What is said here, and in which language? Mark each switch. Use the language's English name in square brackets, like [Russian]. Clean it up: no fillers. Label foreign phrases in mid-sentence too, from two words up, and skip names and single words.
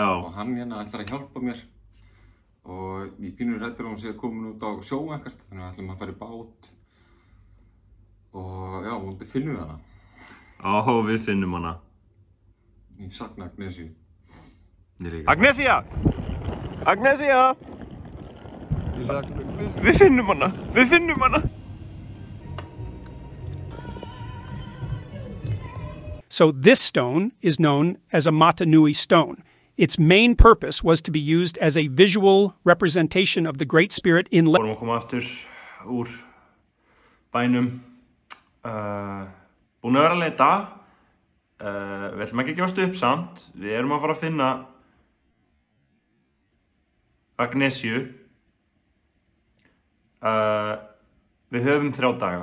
[Icelandic] Og hann hérna ætlar að hjálpa mér. Og ég pínur hræddur að hún sé komin út á sjó ekkert, þannig við ætlum að fara í bát. Og já, vonandi finnum við hana. Ó, við finnum hana. Ég sakna Agnesi. Agnesia! Agnesia! Ég sakna Agnesi. Við finnum hana! Við finnum hana! [English] So this stone is known as a Mata Nui stone. Its main purpose was to be used as a visual representation of the Great Spirit in [Icelandic] Við vorum að koma aftur úr bænum. Búin að vera að leita. Við ætlum ekki að gefast upp samt. Við erum að fara að finna Agnesiu. Við höfum 3 daga.